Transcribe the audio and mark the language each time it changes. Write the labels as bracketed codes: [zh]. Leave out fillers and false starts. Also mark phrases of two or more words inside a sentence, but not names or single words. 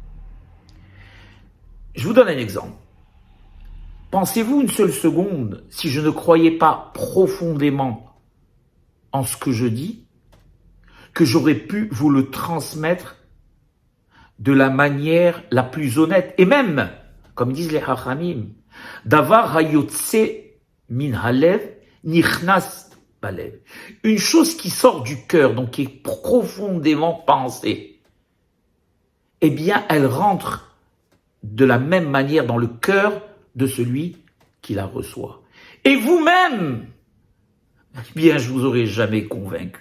[fr] Je vous donne un exemple. Pensez-vous une seule seconde, si je ne croyais pas profondément en ce que je dis, que j'aurais pu vous le transmettre de la manière la plus honnête, et même, comme disent les Chachamim, [he] דבר היוצא מן הלב נכנס ללב. [fr] Une chose qui sort du cœur, donc qui est profondément pensée, eh bien, elle rentre de la même manière dans le cœur de celui qui la reçoit. Et vous-même, eh bien, je vous aurais jamais convaincu.